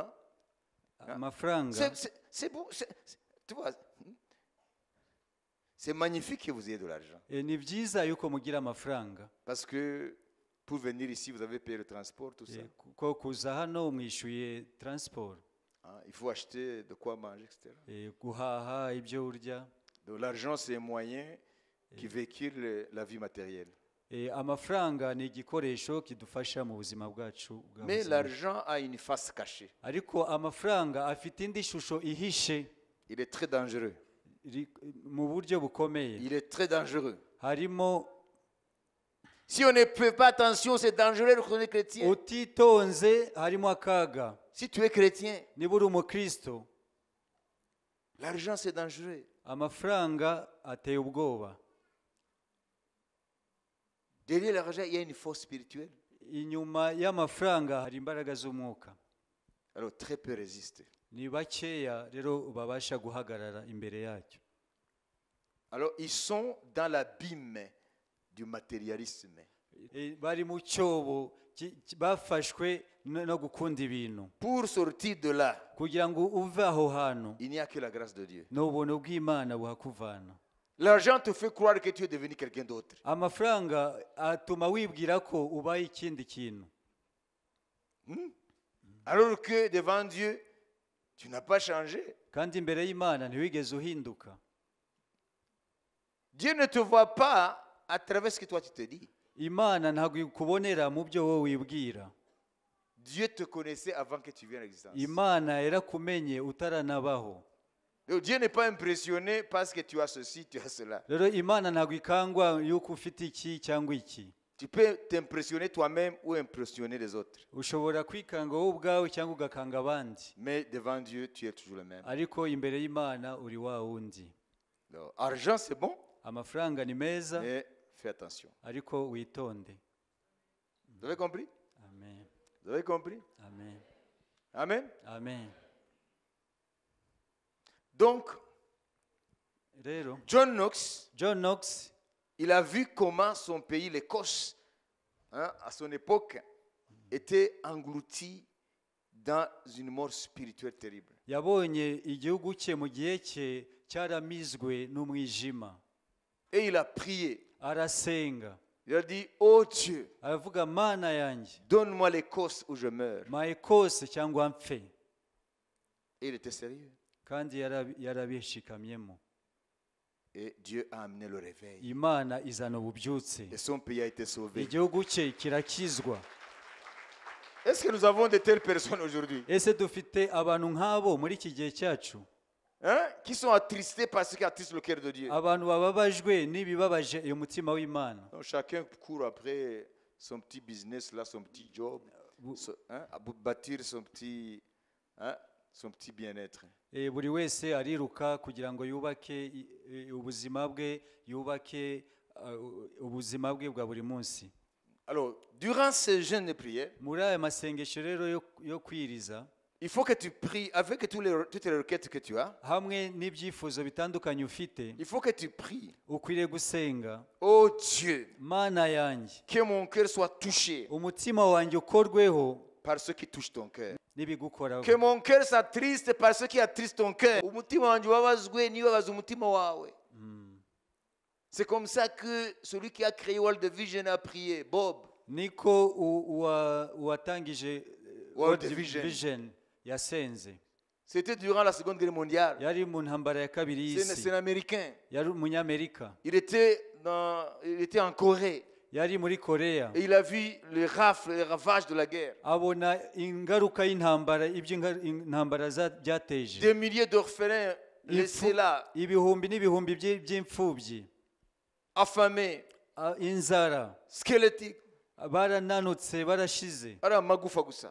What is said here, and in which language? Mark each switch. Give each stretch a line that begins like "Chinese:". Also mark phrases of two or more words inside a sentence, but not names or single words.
Kinyarwanda: amafaranga
French: c'est beau. Tu vois, c'est magnifique que vous ayez de l'argent.
Kinyarwanda: ni byiza yuko mugira amafaranga,
French: Parce que pour venir ici, vous avez payé le transport, tout ça.
Kinyarwanda: kuko kuza hano mwishyuye transport,
French: Hein, il faut acheter de quoi manger, etc.
Kinyarwanda: guhaha ibyo urya.
French: Donc l'argent, c'est un moyen qui véhicule la vie matérielle.
Kinyarwanda: Amafaranga ni igikoresho kidufasha mu buzima bwacu bwa
French: Mais
Kinyarwanda: buzima.
French: l'argent a une face cachée.
Kinyarwanda: Ariko amafaranga afite indi shusho ihishe
French: Il est très dangereux.
Kinyarwanda: mu buryo bukomeye.
French: Il est très dangereux.
Kinyarwanda: Harimo
French: Si on ne fait pas attention, c'est dangereux lorsqu'on est chrétien.
Kinyarwanda: utitonze, harimo akaga.
French: Si tu es chrétien,
Kinyarwanda: Niba uri umukristo,
French: l'argent c'est dangereux.
Kinyarwanda: amafaranga ateye ubwoba.
French: Derrière l'argent, il y a une force spirituelle.
Kinyarwanda: Inyuma y'amafaranga hari imbaraga z'umwuka.
French: Alors très peu résistent.
Kinyarwanda: Ni bakeya rero babasha guhagarara imbere yacyo.
French: Alors ils sont dans l'abîme du matérialisme.
Kinyarwanda: Bari mu cyobo bafashwe no gukunda ibintu.
French: Pour sortir de là,
Kinyarwanda: Kugira ngo uve aho hantu,
French: il n'y a que la grâce de Dieu.
Kinyarwanda: n'ubuntu bw'Imana buhakuvana.
French: L'argent te fait croire que tu es devenu quelqu'un d'autre.
Kinyarwanda: Amafaranga atuma wibwira ko ubaye ikindi kintu,
French: Alors que devant Dieu, tu n'as pas changé.
Kinyarwanda: kandi imbere y'Imana ntiwigeze uhinduka.
French: Dieu ne te voit pas à travers ce que toi tu te dis.
Kinyarwanda: Imana ntabwo ikubonera mu byo wowe wibwira.
French: Dieu te connaissait avant que tu viennes à l'existence.
Kinyarwanda: Imana yarakumenye utaranabaho.
French: Donc Dieu n'est pas impressionné parce que tu as ceci, tu as cela.
Kinyarwanda: Rero Imana ntabwo ikangwa yuko ufite iki cyangwa iki.
French: Tu peux t'impressionner toi-même ou impressionner les autres.
Kinyarwanda: Ushobora kwikanga wowe ubwawe cyangwa ugakanga abandi,
French: Mais devant Dieu, tu es toujours le même.
Kinyarwanda: ariko imbere y'Imana uri wa wundi.
French: Donc, argent, c'est bon,
Kinyarwanda: Amafaranga ni meza,
French: mais fais attention.
Kinyarwanda: ariko witonde.
French: Vous avez compris? Amen. Vous avez compris? Amen. Amen. Amen. Donc,
Kinyarwanda: Rero
French: John Knox,
Kinyarwanda: John Knox
French: il a vu comment son pays, l'Écosse, à son époque, était englouti dans une mort spirituelle terrible.
Kinyarwanda: yabonye igihugu cye mu gihe cye cyaramizwe n'umwijima
French: Et il a prié.
Kinyarwanda: arasenga
French: Il a dit, oh Dieu,
Kinyarwanda: aravuga mana yanjye
French: donne-moi l'Écosse où je meurs.
Kinyarwanda: mayekose cyangwa mpfe
French: Et il était sérieux.
Kinyarwanda: kandi yarabishikamyemo
French: Et Dieu a amené le réveil.
Kinyarwanda: imana izana ububyutse
French: Et son pays a été sauvé.
Kinyarwanda: igihugu cye kirakizwa.
French: Est-ce que nous avons de telles personnes aujourd'hui,
Kinyarwanda: ese dufite abantu nk'abo muri iki gihe cyacu
French: qui sont attristés par ce qui attriste le cœur de Dieu?
Kinyarwanda: abantu bababajwe n'ibibabaje uyu mutima w'imana?
French: Donc, chacun court après son petit business, là, son petit job, à bâtir son petit bien-être.
Kinyarwanda: Buri wese ariruka kugira ngo yubake ubuzima bwe, yubake ubuzima bwe bwa buri munsi.
French: Alors, durant ces jeûnes et prières,
Kinyarwanda: muri aya masengesho rero yo kwiriza,
French: il faut que tu pries avec toutes les requêtes que tu as.
Kinyarwanda: hamwe n'ibyifuzo bitandukanye ufite,
French: Il faut que tu pries.
Kinyarwanda: ukwiriye gusenga,
French: Oh Dieu,
Kinyarwanda: mana yanjye
French: que mon cœur soit touché
Kinyarwanda: umutima wanjye ukorweho
French: par ce qui touche ton cœur.
Kinyarwanda: n'ibigukoraho.
French: Que mon cœur s'attriste par ce qui attriste ton cœur.
Kinyarwanda: Umutima wanjye ubabazwe nibabaza umutima wawe.
French: C'est comme ça que celui qui a créé World Vision a prié, Bob.
Kinyarwanda: niko uwatangije World World Vision. Vision yasenze.
French: C'était durant la Seconde Guerre mondiale.
Kinyarwanda: Yari mu ntambara ya kabiri
French: C'est
Kinyarwanda: y'isi,
French: un Américain.
Kinyarwanda: yari umunyamerika,
French: Il était en Corée.
Kinyarwanda: yari muri Korea,
French: Et il a vu les rafles, les ravages de la guerre.
Kinyarwanda: abona ingaruka y'intambara, ibyo intambara byateje.
French: Des milliers d'orphelins laissés là,
Kinyarwanda: ibihumbi n'ibihumbi by'imfubyi,
French: affamés,
Kinyarwanda: inzara,
French: squelettiques.
Kinyarwanda: barananutse, barashize, Ari amagufa gusa.